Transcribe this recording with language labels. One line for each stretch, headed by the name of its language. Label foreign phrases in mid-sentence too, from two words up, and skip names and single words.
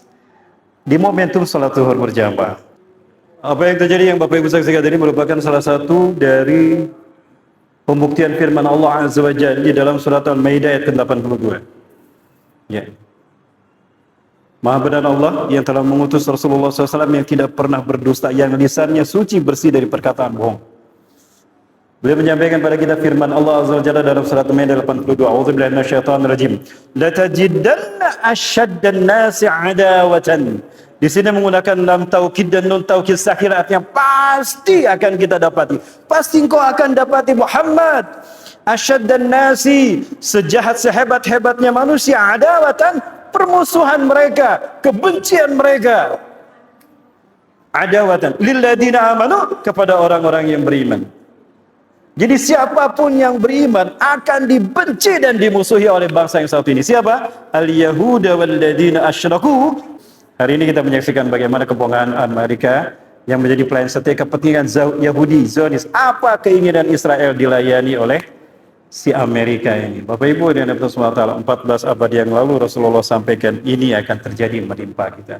Indonesian: Di momentum salat zuhur berjamaah. Apa yang terjadi yang Bapak Ibu saksikan tadi merupakan salah satu dari pembuktian firman Allah
Arabic: عز وجل
Indonesian: di dalam surat Al-Maidah ayat ke-82. Ya. Maha benar Allah yang telah mengutus Rasulullah SAW yang tidak pernah berdusta, yang lisannya suci bersih dari perkataan bohong. Beliau menyampaikan pada kita firman Allah
Arabic: عز وجل
Indonesian: dalam surat Al-Maidah 82.
Arabic: أعوذ بالله من الشيطان الرجيم. لا تجدن أشد الناس عداوة.
Indonesian: Di sini menggunakan lam taukid dan nun taukid sakhir, artinya pasti akan kita dapati. Pasti engkau akan dapati Muhammad.
Arabic: أشد الناس,
Indonesian: sejahat sehebat-hebatnya manusia, adawatan, permusuhan mereka, kebencian mereka.
Arabic: عداوة للذين آمنوا,
Indonesian: kepada orang-orang yang beriman. Jadi siapapun yang beriman akan dibenci dan dimusuhi oleh bangsa yang satu ini. Siapa?
Arabic: اليهود والذين أشركوا.
Indonesian: Hari ini kita menyaksikan bagaimana kebohongan Amerika yang menjadi pelayan setia kepentingan Yahudi, Zionis. Apa keinginan Israel dilayani oleh si Amerika ini. Bapak Ibu dan Nabi SWT, 14 abad yang lalu Rasulullah sampaikan ini akan terjadi menimpa kita.